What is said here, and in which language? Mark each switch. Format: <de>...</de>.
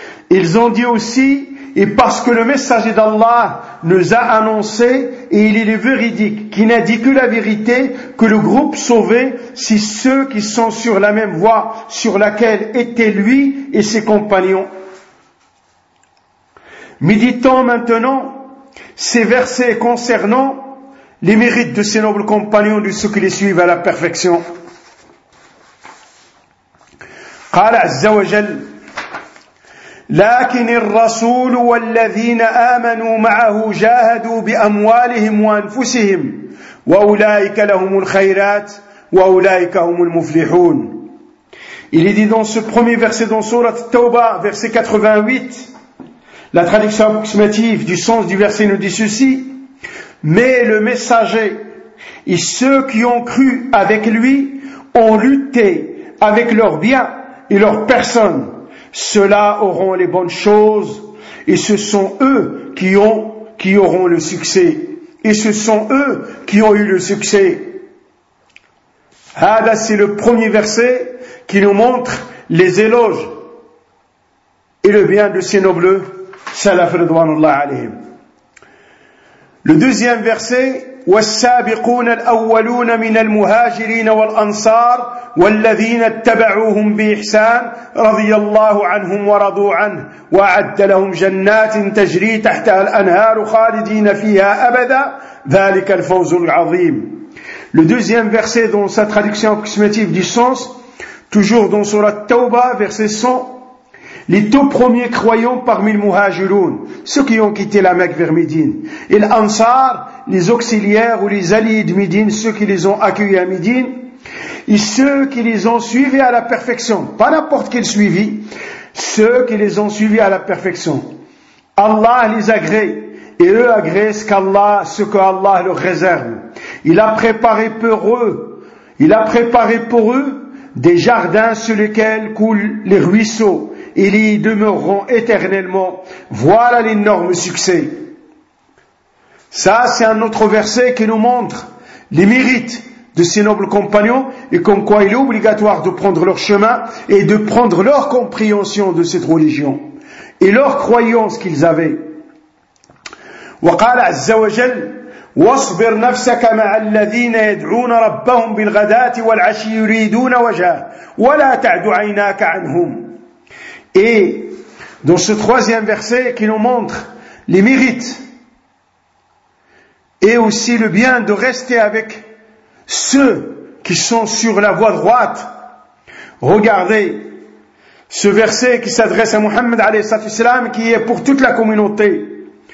<fr>Ils ont dit aussi, et parce que le messager d'Allah nous a annoncé, et il est le véridique, qui n'a dit que la vérité, que le groupe sauvé, c'est ceux qui sont sur la même voie sur laquelle étaient lui et ses compagnons. Méditons maintenant ces versets concernant les mérites de ces nobles compagnons de ceux qui les suivent à la perfection.</fr> <ar>قال عز وجل لكن الرسول والذين آمنوا معه جاهدوا بأموالهم وأنفسهم وأولئك لهم الخيرات وأولئك هم المفلحون.</ar> <fr>Il est dit dans ce premier verset dans sourate Tauba, verset 88, la traduction approximative du sens du verset nous dit ceci: mais le messager et ceux qui ont cru avec lui ont lutté avec leurs biens et leurs personnes. Ceux-là auront les bonnes choses et ce sont eux qui auront le succès. Et ce sont eux qui ont eu le succès. Ah, là, c'est le premier verset qui nous montre les éloges et le bien de ces nobles salaf ridwanullah alayhim. Le deuxième verset,</fr> <ar>والسابقون الأولون من المهاجرين والأنصار والذين اتبعوهم بإحسان رضي الله عنهم ورضوا عنه وأعد لهم جنات تجري تحتها الأنهار خالدين فيها أبدا ذلك الفوز العظيم.</ar> <fr>Le deuxième verset dans sa traduction approximative du sens, toujours dans sourate Tauba, verset 100, les tout premiers croyants parmi les muhajiroun, ceux qui ont quitté la Mecque vers Médine, et l'ansar, les auxiliaires ou les alliés de Médine, ceux qui les ont accueillis à Médine, et ceux qui les ont suivis à la perfection, pas n'importe quel suivi, ceux qui les ont suivis à la perfection. Allah les agrée et eux agréent ce que Allah leur réserve. Il a préparé pour eux, des jardins sur lesquels coulent les ruisseaux. Ils y demeureront éternellement. Voilà l'énorme succès. Ça, c'est un autre verset qui nous montre les mérites de ses nobles compagnons et comme quoi il est obligatoire de prendre leur chemin et de prendre leur compréhension de cette religion et leur croyance qu'ils avaient.</fr> <ar>وقال عز وجل واصبر نفسك مع الذين يدعون ربهم بالغداة والعشي يريدون وجهه ولا تعد عيناك عنهم.</ar> <fr>Et dans ce troisième verset qui nous montre les mérites et aussi le bien de rester avec ceux qui sont sur la voie droite. Regardez ce verset qui s'adresse à Mohammed alayhi salam, qui est pour toute la communauté.</fr>